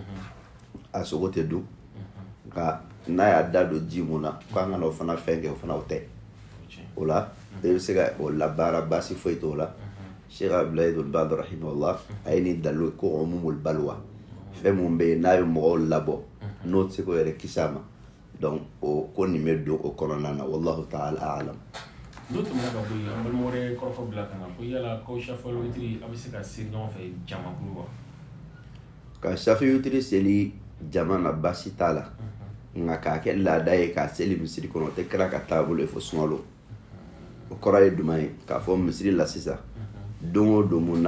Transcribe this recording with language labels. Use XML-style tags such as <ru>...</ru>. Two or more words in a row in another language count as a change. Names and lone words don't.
<bm>a sogo tɛ dun nka n'a y'a da don ji mun na k'an ka n'o fana fɛn kɛ o fana o tɛ o la i bɛ se ka o labaara baasi foyi t'o la Sheikh Abdulahi ibn Baz rahimahullah a ye nin dalilu ko</bm> <ar>عموم البلوى</ar> <bm>fɛn mun bɛ yen n'a ye mɔgɔw labɔ n'o tɛ se k'o yɛrɛ kisi a ma donc o ko nin bɛ don o kɔnɔna na</bm> <ar>والله تعالى أعلم.</ar> <bm>N'o tɛmɛna ka bɔ yen an balima wɛrɛ kɔrɔfɔ bila ka na ko yala k'aw safiyɛl witiri a bɛ se ka seli ɲɔgɔn fɛ jamakulu wa? Ka safiyɛl witiri seli jama na baasi t'a la nka k'a kɛ laada ye k'a seli misiri kɔnɔ o tɛ kɛra ka taabolo ye fo sunkalo o kɔrɔ ye jumɛn ye k'a fɔ misiri la sisan don o don mun</bm>